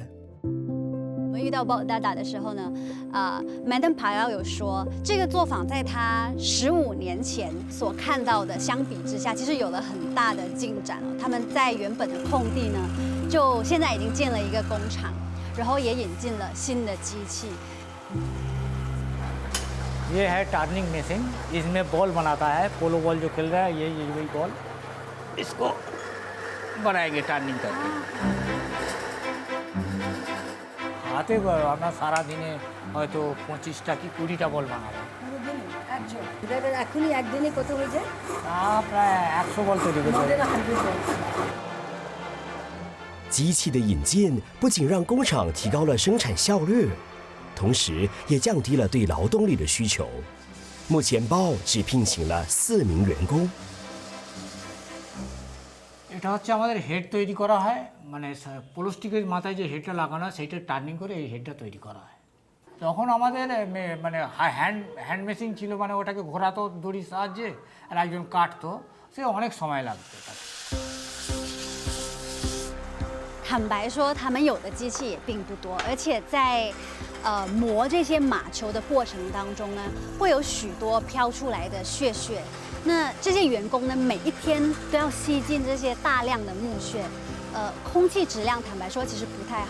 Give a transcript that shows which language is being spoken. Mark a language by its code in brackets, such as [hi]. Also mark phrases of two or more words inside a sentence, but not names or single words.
[zh] 我们遇到鲍大大的时候呢，Madam Payal 有说，这个作坊在他15年前所看到的相比之下，其实有了很大的进展哦。他们在原本的空地呢，就现在已经建了一个工厂，然后也引进了新的机器。 [hi] ये है [en] turning machine, [hi] इसमें बॉल बनाता है। [en] polo ball [hi] जो खेल रहा है, ये वही बॉल, इसको बनाएंगे टर्निंग करके। [bn] হাতে আমরা সারাদিনে হয়তো 25টা কি 20টা বল বানাবো। এখনই একদিনে কত হয়ে যায়? প্রায় 100 বল তৈরি করতে হবে। [zh] 机器的引进不仅让工厂提高了生产效率，同时也降低了对劳动力的需求。目前鲍只聘请了4名员工。 [bn] এটা হচ্ছে আমাদের হেড তৈরি করা হয় মানে প্লাস্টিকের মাথায় যে হেডটা লাগানো হয় সেইটা টার্নিং করে এই হেডটা তৈরি করা হয় তখন আমাদের মানে [en] hand machine [bn] ছিল মানে ওটাকে ঘোরাতো দড়ির সাহায্যে আর একজন কাটতো সে অনেক সময় লাগতো তাতে [zh] 坦白说，他们有的机器也并不多，而且在磨这些马球的过程当中呢，会有许多飘出来的屑屑。那这些员工呢，每一天都要吸进这些大量的木屑，空气质量坦白说其实不太好。